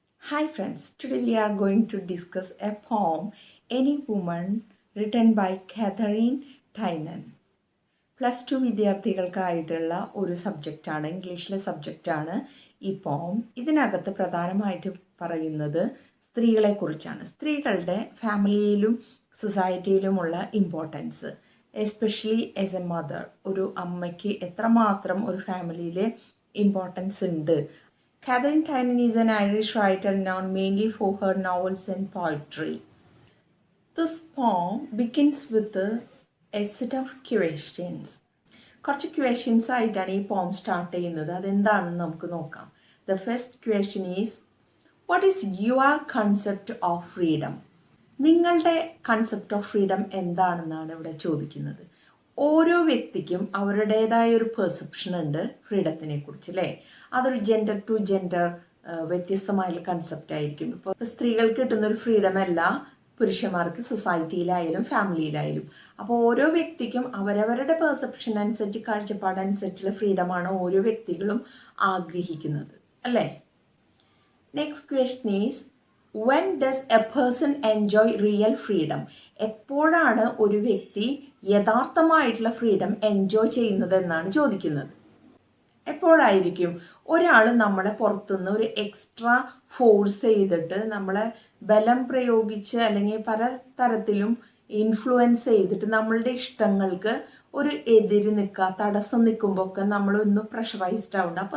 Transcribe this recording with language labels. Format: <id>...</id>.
<en>Hi friends, today we are going to discuss a poem, Any Woman, written by Catherine Tynan.</en> <ml>+2 വിദ്യാർത്ഥികൾക്കായിട്ടുള്ള ഒരു സബ്ജക്റ്റാണ്, ഇംഗ്ലീഷിലെ സബ്ജക്റ്റാണ് ഈ പോം. ഇതിനകത്ത് പ്രധാനമായിട്ട് പറയുന്നത് സ്ത്രീകളെക്കുറിച്ചാണ്. സ്ത്രീകളുടെ ഫാമിലിയിലും സൊസൈറ്റിയിലുമുള്ള importance,</ml> <en>Especially as a mother.</en> <ml>ഒരു അമ്മയ്ക്ക് എത്രമാത്രം ഒരു ഫാമിലിയിലെ ഇമ്പോർട്ടൻസ് ഉണ്ട്.</ml> <en>Catherine Tynan is an Irish writer known mainly for her novels and poetry. This poem begins with a set of questions.</en> <ml>കുറച്ച് ക്വസ്റ്റ്യൻസ് ആയിട്ടാണ് ഈ പോം സ്റ്റാർട്ട് ചെയ്യുന്നത്. അതെന്താണെന്ന് നമുക്ക് നോക്കാം.</ml> <en>The first question is, what is your concept of freedom?</en> <ml>നിങ്ങളുടെ concept of freedom എന്താണെന്നാണ് ഇവിടെ ചോദിക്കുന്നത്. ഓരോ വ്യക്തിക്കും അവരുടേതായ ഒരു പെർസെപ്ഷൻ ഉണ്ട് ഫ്രീഡത്തിനെ കുറിച്ച്, അല്ലേ? അതൊരു ജെൻഡർ ടു ജെൻഡർ വ്യത്യസ്തമായ കൺസെപ്റ്റ് ആയിരിക്കും. ഇപ്പോൾ സ്ത്രീകൾക്ക് കിട്ടുന്ന ഒരു ഫ്രീഡം അല്ല പുരുഷന്മാർക്ക് സൊസൈറ്റിയിലായാലും ഫാമിലിയിലായാലും. അപ്പോൾ ഓരോ വ്യക്തിക്കും അവരവരുടെ പെർസെപ്ഷൻ അനുസരിച്ച്, കാഴ്ചപ്പാടനുസരിച്ചുള്ള ഫ്രീഡമാണ് ഓരോ വ്യക്തികളും ആഗ്രഹിക്കുന്നത്, അല്ലേ? Next question</ml> <en>Is, when does a person enjoy real freedom?</en> <ml>എപ്പോഴാണ് ഒരു വ്യക്തി യഥാർത്ഥമായിട്ടുള്ള ഫ്രീഡം എൻജോയ് ചെയ്യുന്നത് എന്നാണ് ചോദിക്കുന്നത്. എപ്പോഴായിരിക്കും ഒരാൾ നമ്മളെ പുറത്തുനിന്ന് ഒരു എക്സ്ട്രാ ഫോഴ്സ് ചെയ്തിട്ട്, നമ്മളെ ബലം പ്രയോഗിച്ച് അല്ലെങ്കിൽ പല തരത്തിലും ഇൻഫ്ലുവൻസ് ചെയ്തിട്ട് നമ്മളുടെ ഇഷ്ടങ്ങൾക്ക് ഒരു എതിര് നിൽക്കുക, തടസ്സം നിൽക്കുമ്പോൾ ഒക്കെ നമ്മളൊന്ന് പ്രഷറൈസ്ഡ് ആവുന്നുണ്ട്.</ml>